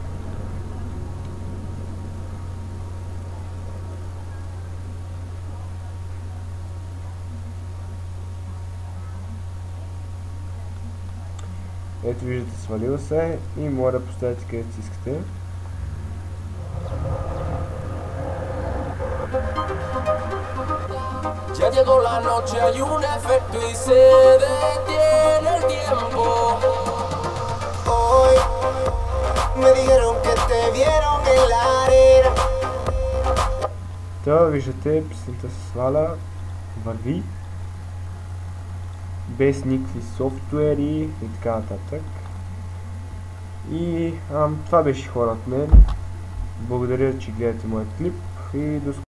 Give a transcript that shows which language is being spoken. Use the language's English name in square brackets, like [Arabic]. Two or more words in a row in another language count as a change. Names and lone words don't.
[Bulgarian] Ето виждате, свалила се и може да поставите където си искате. [Spanish] Ya llegó la noche, hay un efecto y se detiene el tiempo. Hoy me dijeron que te vieron en la arena. [Bulgarian] Това виждате, песента се сваля, върви, без никакви софтуери и така нататък. И това беше хора от мен. Благодаря, че гледате моят клип и до скоро.